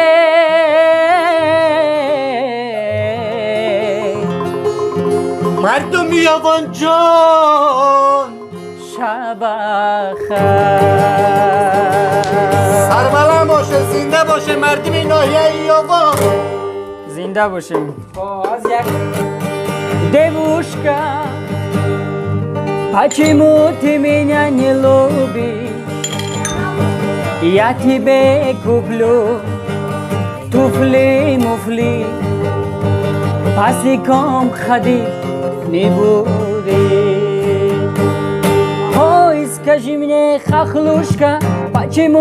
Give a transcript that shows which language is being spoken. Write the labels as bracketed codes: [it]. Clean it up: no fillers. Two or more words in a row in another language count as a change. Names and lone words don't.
[fa] مردم یابان جان شب خیر سربلند باشه زنده باشه مردم ناحیه یابان زنده باشیم باز یک [ru] девушка почему ты меня не любишь я тебе куплю туфли-муфли босиком ходить не будешь ой скажи мне хохлушка почему